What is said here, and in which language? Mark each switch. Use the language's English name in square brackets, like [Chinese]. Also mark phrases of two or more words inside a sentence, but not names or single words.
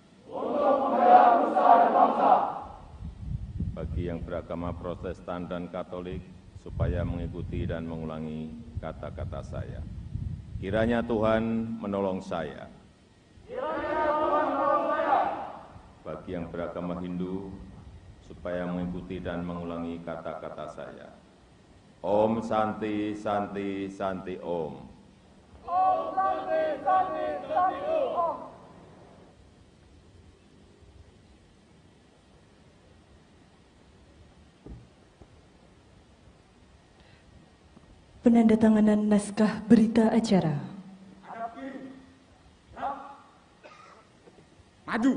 [Indonesian] Bagi yang beragama Protestan dan Katolik, supaya mengikuti dan mengulangi kata-kata saya. Kiranya Tuhan menolong saya. Bagi yang beragama Hindu, supaya mengikuti dan mengulangi kata-kata saya. [Sanskrit] Om Santi Santi Santi Om. Om Santi Santi Santi Om. [Indonesian] Penandatanganan naskah berita acara. Hadap kiri. Gerak. Maju.